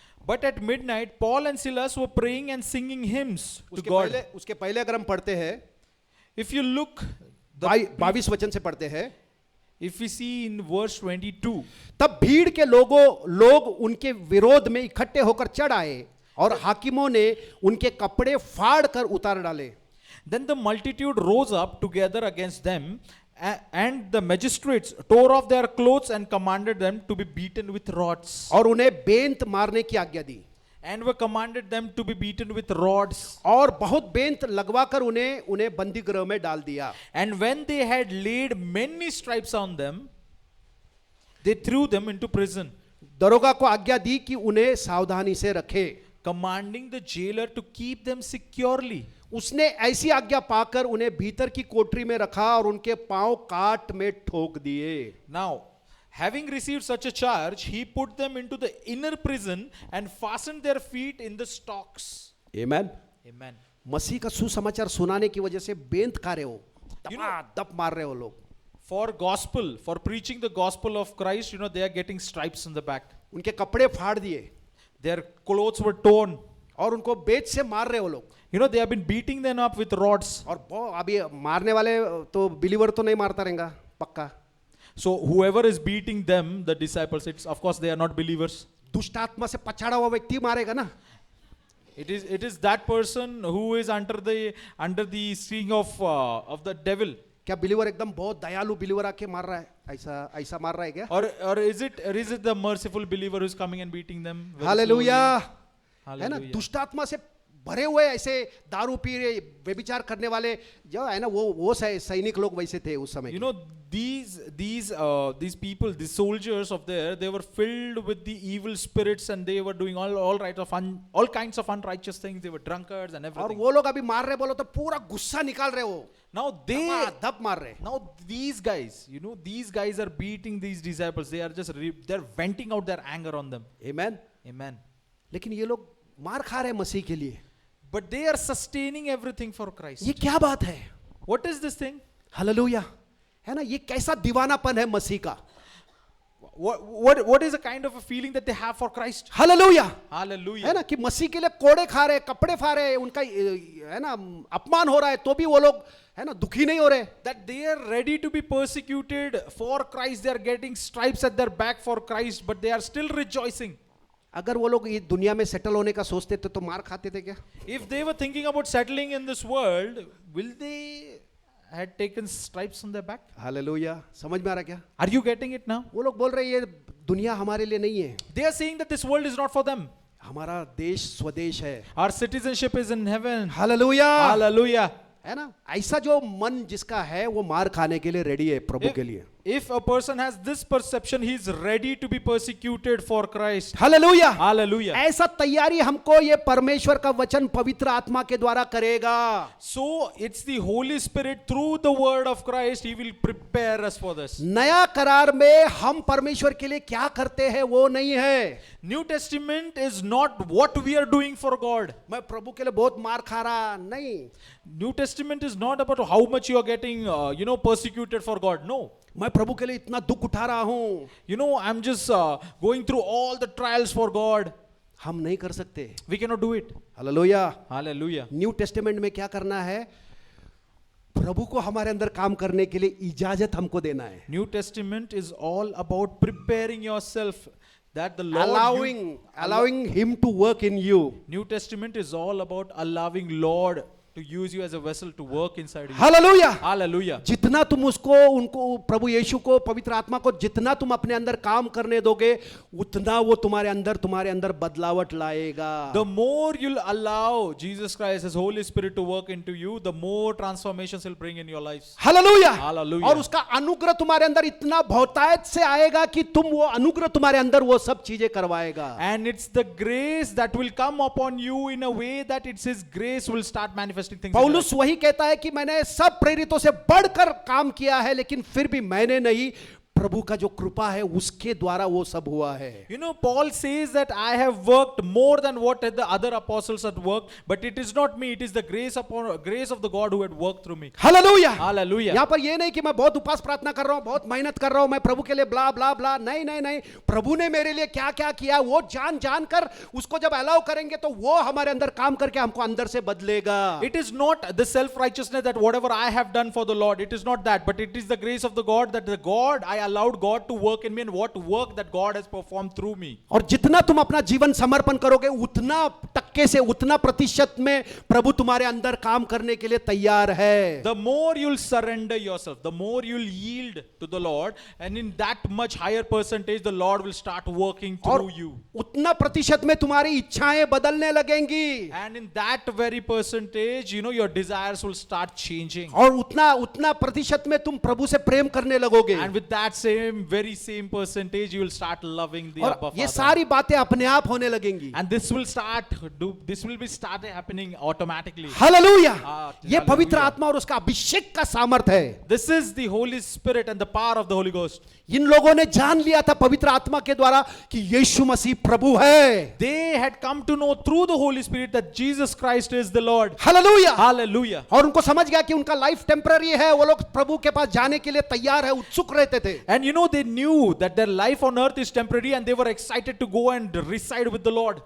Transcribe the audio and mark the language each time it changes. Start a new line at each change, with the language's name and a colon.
English: But at midnight, Paul and Silas were praying and singing hymns to God.
Hindi: उसके पहले अगर हम पढ़ते हैं,
English: If you look,
Hindi: 22 वचन से पढ़ते हैं,
English: if we see in verse 22,
Hindi: तब भीड़ के लोग उनके विरोध में इकट्ठे होकर चढ़ आए और हाकिमों ने उनके कपड़े फाड़ कर उतार डाले।
English: then the multitude rose up together against them, and the magistrates tore off their clothes and commanded them to be beaten with rods.
Hindi: और उन्हें बेंत मारने की आज्ञा दी।
English: And were commanded them to be beaten with rods.
Hindi: और बहुत बेंत लगवाकर उन्हें बंदी गृह में डाल दिया।
English: And when they had laid many stripes on them, they threw them into prison,
Hindi: दरोगा को आज्ञा दी कि उन्हें सावधानी से रखे।
English: commanding the jailer to keep them securely.
Hindi: उसने ऐसी आज्ञा पाकर उन्हें भीतर की कोठरी में रखा और उनके पांव काट में ठोक दिए।
English: Now, having received such a charge, he put them into the inner prison and fastened their feet in the stocks.
Hindi: Amen.
English: Amen.
Hindi: मसीह का सुसमाचार सुनाने की वजह से बेंत खा रहे हो, दप मार रहे हो लोग।
English: For preaching the gospel of Christ, they are getting stripes in the back.
Hindi: उनके कपड़े फाड़ दिए
English: Their clothes were torn.
Hindi: और उनको बेच से मार रहे हो लोग।
English: They have been beating them up with rods.
Hindi: और अभी मारने वाले तो बिलीवर तो नहीं मारता रहेगा पक्का।
English: So whoever is beating them, the disciples, of course they are not believers.
Hindi: दुष्ट आत्मा से पछाड़ा हुआ व्यक्ति मारेगा ना।
English: It is that person who is under the sting of the devil.
Hindi: क्या बिलीवर एकदम बहुत दयालु बिलीवर आके मार रहा है, ऐसा मार रहा है क्या?
English: Or is it the merciful believer who is coming and beating them? very
Hindi: hallelujah,
English: slowly?
Hindi: है ना।
English: Hallelujah.
Hindi: दुष्ट आत्मा से भरे हुए ऐसे दारू पी रहे व्यभिचार करने वाले जो है ना वो सैनिक लोग वैसे थे उस समय।
English: These people, these soldiers of there, they were filled with the evil spirits and they were doing all kinds of unrighteous things. They were drunkards and
Hindi: और
English: everything.
Hindi: वो लोग अभी मार रहे बोलो तो पूरा गुस्सा निकाल रहे हो,
English: Now
Hindi: धप मार रहे।
English: these guys are beating these disciples. They are they're venting out their anger on them.
Hindi: Amen.
English: Amen.
Hindi: लेकिन ये लोग मार खा रहे मसीह के लिए।
English: But they are sustaining everything for Christ.
Hindi: ये क्या बात है?
English: What is this thing?
Hindi: Hallelujah, है ना। ये कैसा दीवानापन है मसीह का।
English: What is the kind of a feeling that they have for Christ?
Hindi: Hallelujah,
English: Hallelujah.
Hindi: है ना, कि मसीह के लिए कोड़े खा रहे, कपड़े फाड़ रहे, उनका है ना अपमान हो रहा है तो भी वो लोग है ना दुखी नहीं हो रहे।
English: That they are ready to be persecuted for Christ. They are getting stripes at their back for Christ, but they are still rejoicing.
Hindi: अगर वो लोग इस दुनिया में सेटल होने का सोचते थे तो मार खाते थे क्या?
English: If they were thinking about settling in this world, will they had taken stripes on their back?
Hindi: Hallelujah, समझ में आ रहा क्या?
English: Are you getting it now?
Hindi: वो लोग बोल रहे हैं ये दुनिया हमारे लिए नहीं है,
English: They are saying that this world is not for them.
Hindi: हमारा देश स्वदेश है।
English: Our citizenship is in heaven.
Hindi: Hallelujah,
English: Hallelujah.
Hindi: है ना? ऐसा जो मन जिसका है वो मार खाने के लिए रेडी है प्रभु के लिए।
English: If a person has this perception, he is ready to be persecuted for Christ.
Hindi: Hallelujah,
English: Hallelujah.
Hindi: ऐसा तैयारी हमको ये परमेश्वर का वचन पवित्र आत्मा के द्वारा करेगा।
English: So it's the Holy Spirit through the word of Christ, He will prepare us for this.
Hindi: नया करार में हम परमेश्वर के लिए क्या करते हैं वो नहीं है।
English: New Testament is not what we are doing for God.
Hindi: मैं प्रभु के लिए बहुत मार खा रहा नहीं,
English: New Testament is not about how much you are getting, persecuted for God. No.
Hindi: मैं प्रभु के लिए इतना दुख उठा रहा हूं,
English: I'm just going through all the trials for God.
Hindi: हम नहीं कर सकते।
English: We cannot do it.
Hindi: Hallelujah.
English: Hallelujah.
Hindi: New testament में क्या करना है? प्रभु को हमारे अंदर काम करने के लिए इजाजत हमको देना है।
English: New Testament is all about preparing yourself that the Lord allowing him to work in you. New Testament is all about allowing Lord to use you as a vessel to work inside you.
Hindi: Hallelujah.
English: Hallelujah.
Hindi: जितना तुम उसको उनको प्रभु यीशु को पवित्र आत्मा को जितना तुम अपने अंदर काम करने दोगे उतना वो तुम्हारे अंदर बदलावट लाएगा।
English: The more you'll allow Jesus Christ, His Holy Spirit to work into you, the more transformations He'll bring in your lives.
Hindi: Hallelujah.
English: Hallelujah.
Hindi: और उसका अनुग्रह तुम्हारे अंदर इतना बहुतायत से आएगा कि तुम वो अनुग्रह तुम्हारे अंदर वो सब चीजें करवाएगा।
English: And it's the grace that will come upon you in a way that it's His grace will start manifesting things. in your life.
Hindi: पौलुस वही कहता है कि मैंने सब प्रेरितों से बढ़कर काम किया है लेकिन फिर भी मैंने नहीं, प्रभु का जो कृपा है उसके द्वारा वो सब हुआ है।
English: Paul says that I have worked more than what the other apostles had worked, but it is not me, it is the grace of the God who had worked through me.
Hindi: Hallelujah.
English: Hallelujah.
Hindi: यहाँ पर ये नहीं कि मैं बहुत उपास प्रार्थना कर रहा हूँ, बहुत मेहनत कर रहा हूँ, मैं प्रभु के लिए ब्ला ब्ला ब्ला, नहीं नहीं नहीं, प्रभु ने मेरे लिए क्या क्या किया वो जान कर उसको जब अलाउ करेंगे तो वो हमारे अंदर काम करके हमको अंदर से बदलेगा।
English: It is not the self-righteousness that whatever I have done for the Lord, it is not that, but it is the grace of the God that the God I allowed God to work in me and what work that God has performed through me.
Hindi: और जितना तुम अपना जीवन समर्पण करोगे उतना टक्के से उतना प्रतिशत में प्रभु तुम्हारे अंदर काम करने के लिए तैयार है।
English: The more you'll surrender yourself, the more you'll yield to the Lord, and in that much higher percentage the Lord will start working through you.
Hindi: उतना प्रतिशत में तुम्हारी इच्छाएं बदलने लगेंगी
English: And in that very percentage, your desires will start changing.
Hindi: और उतना प्रतिशत में तुम प्रभु से प्रेम करने लगोगे।
English: And with that very same percentage, you will start loving the Abba
Hindi: और ये
English: Father.
Hindi: सारी बातें अपने आप होने लगेंगी।
English: And this will be started happening automatically.
Hindi: Hallelujah. ये हालेलुया। पवित्र आत्मा और उसका अभिषेक का सामर्थ है।
English: This is the Holy Spirit and the power of the Holy Ghost.
Hindi: इन लोगों ने जान लिया था पवित्र आत्मा के द्वारा कि यीशु मसीह प्रभु है।
English: They had come to know through the Holy Spirit that Jesus Christ is the Lord.
Hindi: Hallelujah.
English: Hallelujah.
Hindi: और उनको समझ गया कि उनका
English: life temporary
Hindi: है, वो लोग प्रभु के पास जाने के लिए तैयार है, उत्सुक रहते थे।
English: And they knew that their life on earth is temporary and they were excited to go and reside with the Lord.